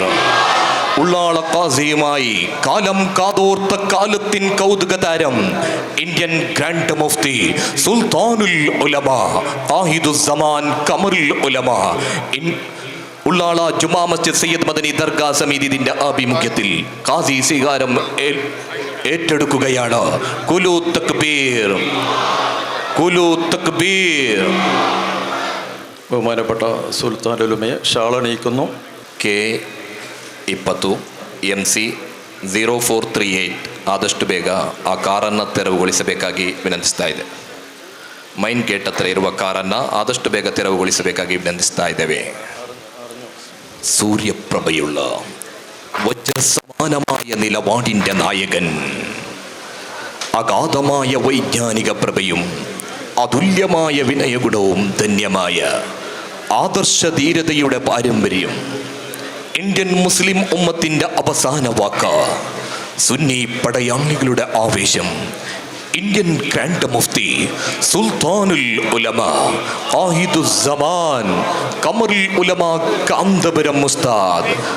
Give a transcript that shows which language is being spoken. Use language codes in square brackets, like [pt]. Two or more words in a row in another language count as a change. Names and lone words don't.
[ml] ഉള്ളാള ഖാസിയുമായി കാലം കാതോർത്ത കാലത്തിൻ കൗതുക താരം ഇന്ത്യൻ ഗ്രാൻഡ് മുഫ്തി സുൽത്താനുൽ ഉലമ ആഹിദുസ്സമാൻ ഖമറുൽ ഉലമ ഉള്ളാള ജുമാ മസ്ജിദ് സയ്യിദ് മദനി ദർഗാ സമിതിയുടെ ആഭിമുഖ്യത്തിൽ ഖാസി സ്വീകാരം ഏറ്റെടുക്കുകയാണ്. [ar] كلّ تكبير، كلّ تكبير. [ml] ബഹുമാനപ്പെട്ട സുൽത്താനുൽ ഉലമയെ ഷാളണിയിക്കുന്നു. [kn] K20 MC 0438 ಆದಷ್ಟು ಬೇಗ ಆ ಕಾರನ್ನು ತೆರವುಗೊಳಿಸಬೇಕಾಗಿ ವಿನಂತಿಸ್ತಾ ಇದೆ. [en] main gate [kn] ಹತ್ರ ಇರುವ ಕಾರನ್ನು ಆದಷ್ಟು ಬೇಗ ತೆರವುಗೊಳಿಸಬೇಕಾಗಿ ವಿನಂತಿಸ್ತಾ ಇದ್ದೇವೆ. [ml] സൂര്യപ്രഭയുള്ള വജ്രസമാനമായ നിലപാടിൻ്റെ നായകൻ, അഗാധമായ വൈജ്ഞാനിക പ്രഭയും അതുല്യമായ വിനയഗുണവും ധന്യമായ ആദർശധീരതയുടെ പാരമ്പര്യം, ഇന്ത്യൻ മുസ്ലിം ഉമ്മത്തിൻ്റെ അവസാന വാക്ക്, സുന്നി പടയാളികളുടെ ആവേശം, ഇന്ത്യൻ ഗ്രാൻഡ് മുഫ്തി സുൽത്താനുൽ ഉലമ ആഹിദുസ്സമാൻ ഖമറുൽ ഉലമ കാന്തപുരം ഉസ്താദ്.